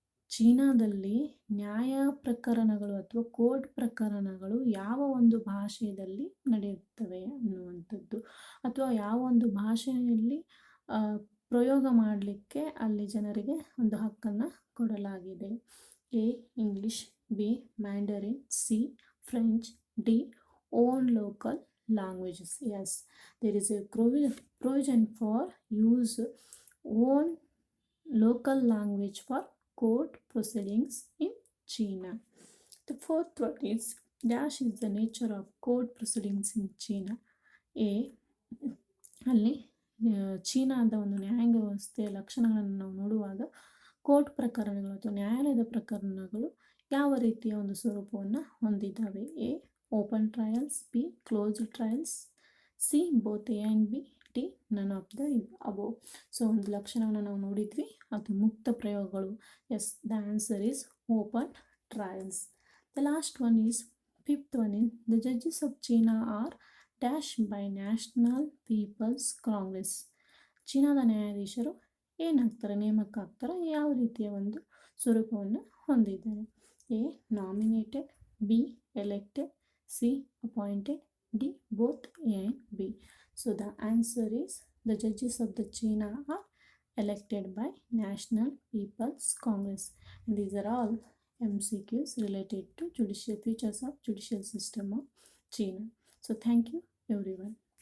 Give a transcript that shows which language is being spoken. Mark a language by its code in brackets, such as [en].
[kn] ಚೀನಾದಲ್ಲಿ ನ್ಯಾಯ ಪ್ರಕರಣಗಳು ಅಥವಾ ಕೋರ್ಟ್ ಪ್ರಕರಣಗಳು ಯಾವ ಒಂದು ಭಾಷೆಯಲ್ಲಿ ನಡೆಯುತ್ತವೆ ಅನ್ನುವಂಥದ್ದು ಅಥವಾ ಯಾವ ಒಂದು ಭಾಷೆಯಲ್ಲಿ ಪ್ರಯೋಗ ಮಾಡಲಿಕ್ಕೆ ಅಲ್ಲಿ ಜನರಿಗೆ ಒಂದು ಹಕ್ಕನ್ನು ಕೊಡಲಾಗಿದೆ. [en] A English, B Mandarin, C French, D own local languages. Yes, there is a provision for use own local language for court proceedings in China. The fourth one is dash is the nature of court proceedings in China. [kn] A ಅಲ್ಲಿ ಚೀನಾದ ಒಂದು ನ್ಯಾಯಾಂಗ ವ್ಯವಸ್ಥೆಯ ಲಕ್ಷಣಗಳನ್ನು ನಾವು ನೋಡುವಾಗ court ಪ್ರಕರಣಗಳು ಅಥವಾ ನ್ಯಾಯಾಲಯದ ಪ್ರಕರಣಗಳು ಯಾವ ರೀತಿಯ ಒಂದು ಸ್ವರೂಪವನ್ನು ಹೊಂದಿದ್ದಾವೆ. [en] A open trials, B closed trials, C both A and B, D none of the above. [kn] So ಒಂದು ಲಕ್ಷಣವನ್ನು ನಾವು ನೋಡಿದ್ವಿ, ಅದು ಮುಕ್ತ ಪ್ರಯೋಗಗಳು. [en] Yes, the answer is open trials. The last one is fifth one in the judges of China are dash by National People's Congress. [kn] ಚೀನಾದ ನ್ಯಾಯಾಧೀಶರು ಏನಾಗ್ತಾರೆ, ನೇಮಕ ಆಗ್ತಾರೆ, ಯಾವ ರೀತಿಯ ಒಂದು ಸ್ವರೂಪವನ್ನು ಹೊಂದಿದ್ದಾರೆ. [en] A nominated, B elected, C appointed, D both A and B. So the answer is the judges of the China are elected by National People's Congress. And these are all MCQs related to features of judicial system of China. So thank you everyone.